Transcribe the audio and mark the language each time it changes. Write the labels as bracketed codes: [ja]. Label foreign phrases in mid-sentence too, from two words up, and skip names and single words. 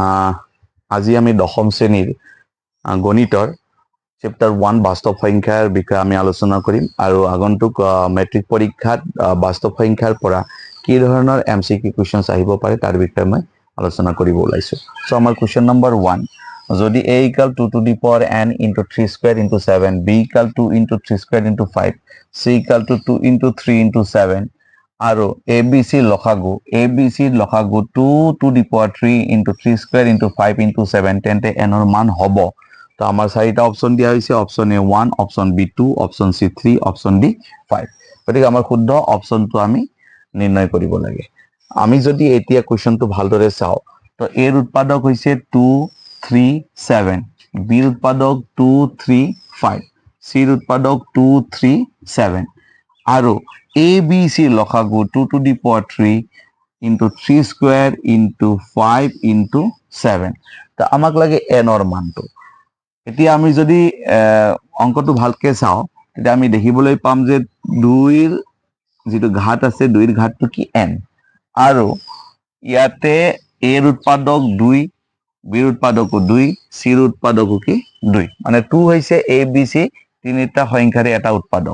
[as] আজি আমি দশম শ্ৰেণীৰ গণিতৰ চেপ্টাৰ 1 বাস্তৱ সংখ্যাৰ বিষয়ে আমি আলোচনা কৰিম আৰু আগন্তুক মেট্ৰিক পৰীক্ষাত বাস্তৱ সংখ্যাৰ পৰা কি ধৰণৰ [en] MCQ questions [as] আহিব পাৰে তাৰ বিষয়ে মই আলোচনা কৰিব ওলাইছো। সো আমাৰ কুৱেশ্যন নম্বৰ 1, যদি [en] a equal 2 to the power n into 3 square into 7, b equal 2 into 3 square into 5, c equal to 2 into 3 into 7 [as] আৰু ABC লসাগু লসাগু [en] 2 to the power 3 into 3 square into 5 into 7 [as] তেন্তে n ৰ মান হ'ব। তো আমাৰ চাৰিটা অপচন দিয়া হৈছে, [en] option A [as] 1, [en] option B [as] 2, [en] option C [as] 3, [en] option D [as] 5। গতিকে আমাৰ শুদ্ধ অপচনটো আমি নিৰ্ণয় কৰিব লাগে। আমি যদি এতিয়া কুৱেশ্যনটো ভালদৰে চাওঁ, তো এৰ উৎপাদক হৈছে 2 3 7, বিৰ উৎপাদক 2 3 5, সিৰ উৎপাদক 2 3 7 আৰু ABC লসাগু [en] 2 to the power 3 into 3 square into 5 into 7। [as] তো আমাক লাগে n ৰ মানটো। এতিয়া আমি যদি অংকটো ভালকে চাওঁ, তেতিয়া আমি দেখিবলৈ পাম যে 2ৰ যেটো ঘাত আছে, 2ৰ ঘাতটো কি n, আৰু ইয়াতে এৰ উৎপাদক 2, বিৰ উৎপাদকো 2, সিৰ উৎপাদকো কি 2, মানে 2 হৈছে ABC তিনিটা সংখ্যাৰে এটা উৎপাদক।